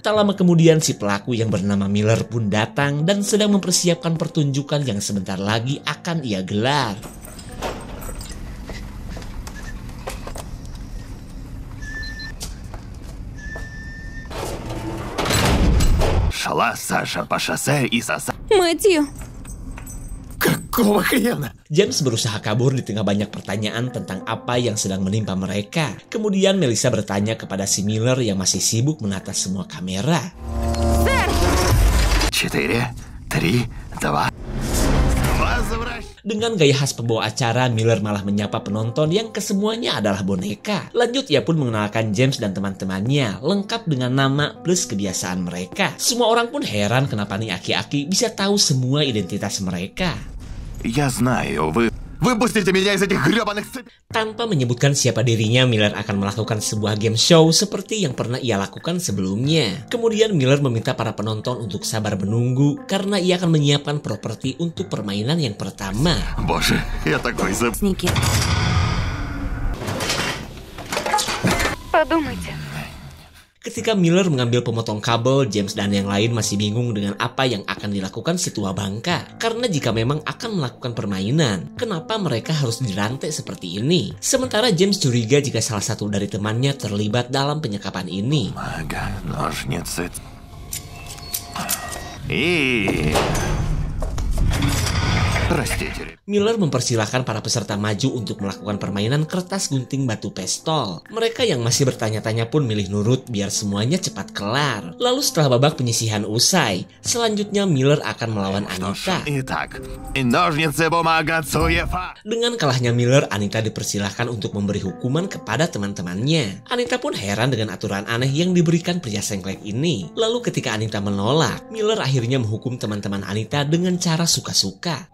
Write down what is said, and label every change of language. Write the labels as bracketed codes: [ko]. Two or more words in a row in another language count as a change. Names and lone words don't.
[id] Tak lama kemudian si pelaku yang bernama Miller pun datang dan sedang mempersiapkan pertunjukan yang sebentar lagi akan ia gelar. [ru] Шла Саша по шоссе и сосала. Мэтью, Какого хрена? [id] James berusaha kabur di tengah banyak pertanyaan tentang apa yang sedang menimpa mereka. Kemudian Melissa bertanya kepada si Miller yang masih sibuk menata semua kamera. 4, 3, 2. [ru] Возвращайся. [id] Dengan gaya khas pembawa acara, Miller malah menyapa penonton yang kesemuanya adalah boneka. Lanjut, ia pun mengenalkan James dan teman-temannya, lengkap dengan nama plus kebiasaan mereka. Semua orang pun heran kenapa nih aki-aki bisa tahu semua identitas mereka. [ru] Я знаю, вы... Выпустите меня из этих грёбаных цепей! [id] Tanpa menyebutkan siapa dirinya, Miller akan melakukan sebuah [en] game show [id] seperti yang pernah ia lakukan sebelumnya. Kemudian Miller meminta para penonton untuk sabar menunggu karena ia akan menyiapkan properti untuk permainan yang pertama. [ru] Боже, я такой заб... Сники. подумайте. [id] Ketika Miller mengambil pemotong kabel, James dan yang lain masih bingung dengan apa yang akan dilakukan si tua bangka. Karena jika memang akan melakukan permainan, kenapa mereka harus dirantai seperti ini? Sementara James curiga jika salah satu dari temannya terlibat dalam penyekapan ini. [ru] Ага, ножницы. И... Простите. [id] Miller mempersilahkan para peserta maju untuk melakukan permainan kertas gunting batu pestol. Mereka yang masih bertanya-tanya pun milih nurut biar semuanya cepat kelar. Lalu setelah babak penyisihan usai, selanjutnya Miller akan melawan Anita. [ru] Итак, ножницы, бумага, цуефа. [id] Dengan kalahnya Miller, Anita dipersilahkan untuk memberi hukuman kepada teman-temannya. Anita pun heran dengan aturan aneh yang diberikan pria sengklek ini. Lalu ketika Anita menolak, Miller akhirnya menghukum teman-teman Anita dengan cara suka-suka.